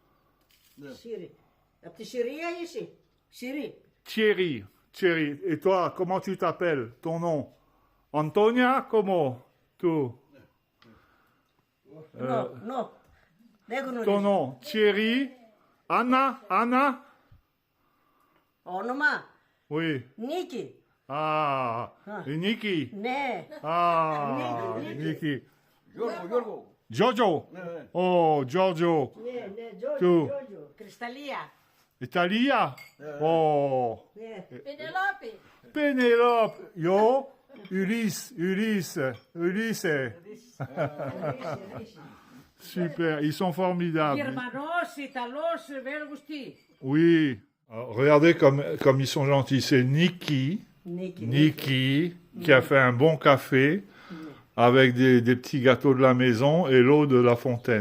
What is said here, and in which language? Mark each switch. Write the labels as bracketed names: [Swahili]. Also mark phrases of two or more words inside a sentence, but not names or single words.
[French] Thierry. Et toi, comment tu t'appelles? Ton nom? Antonia, comment? Tout. No. Ton nom? Thierry? Anna? [Greek] Όνομα. [French] Oui. [Greek] Νίκη. [French] Ah, et Niki? [Greek] Ναι. [French] Ah, Niki. [Greek] Γιώργο. [French] Giorgio? [Greek] Ναι. [French] Oh, Giorgio. [Greek] Ναι, Του. Τζόρτζο. Κρυσταλλία. [French] Italia? Oh. [Greek] Ναι. [French] Pénélope. Yo. Ulysse. Super, ils sont formidables. [Greek] Γερμανός, Ιταλός, Βέλγος, τι. [French] Oui. Alors, regardez comme ils sont gentils. C'est Niki qui a fait un bon café avec des petits gâteaux de la maison et l'eau de la fontaine.